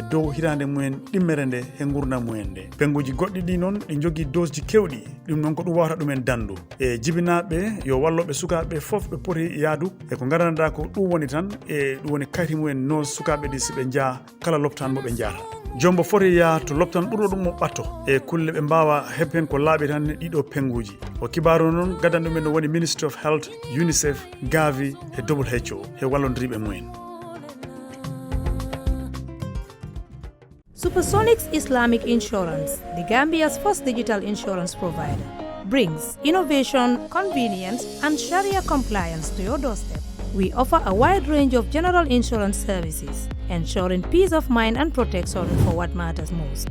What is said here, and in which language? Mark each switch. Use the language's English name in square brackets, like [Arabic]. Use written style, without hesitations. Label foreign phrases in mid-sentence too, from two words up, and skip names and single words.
[Fula] dow hirande mumen ɗimmere nde he gurdam mumen nde penguji goɗɗi ɗi noon ɗi jogui dose ji kewɗi ɗum noon ko ɗum wawata ɗumen dandu e jibinaɓe yo walloɓe sukaɓe fof ɓe poti yaadu e ko garanɗa ko ɗum woni tan e ɗum woni kayti mumen no sukaɓe ɗi soɓe jaa kala loptan mo ɓe jaata jombo foti yaa to loptan ɓurɗo ɗum mo ɓatto e kulle ɓe mbawa heɓhen ko laaɓi tan ɗiɗo penguji o kibaru noon gaddan ɗumen no woni [English] Ministry of Health, [Fula] UNICEF, Gavi e WHO e wallodiriɓe mumen. [English] Supersonics Islamic Insurance, the Gambia's first digital insurance provider. brings innovation, convenience, and Sharia compliance to your doorstep. We offer a wide range of general insurance services, ensuring peace of mind and protection for what matters most.